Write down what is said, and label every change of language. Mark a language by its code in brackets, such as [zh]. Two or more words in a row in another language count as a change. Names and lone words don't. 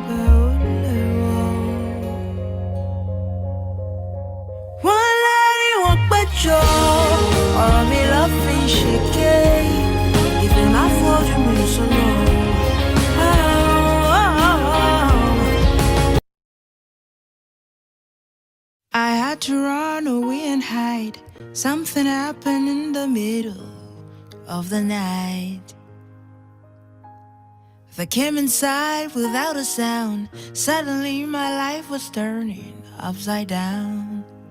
[yo] wọ́n lérí wọ́n péjọ, ọ̀rọ̀ mi ló fi ṣèké. Ìfẹ́ máa fojú mi sọ́nà. [en] I had to run away and hide. Something happened in the middle of the night. I came inside without a sound. Suddenly my life was turning upside down.